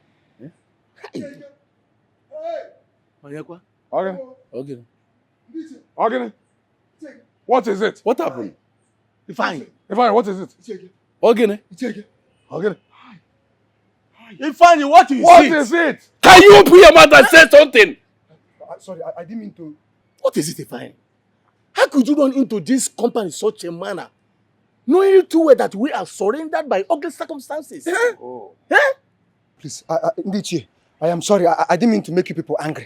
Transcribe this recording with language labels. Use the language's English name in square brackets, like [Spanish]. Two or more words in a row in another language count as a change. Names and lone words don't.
[English] Ogini. What is it? What happened? Ifeanyi, what is it? Ogini. Ogini. Ifeanyi, what is What it? is it? Can you open your mouth and say something? Sorry, I didn't mean to. What is it, Ifeanyi? How could you run into this company in such a manner, knowing too well that we are surrendered by ugly circumstances? Oh. Please, Ndichie, I am sorry. I didn't mean to make you people angry.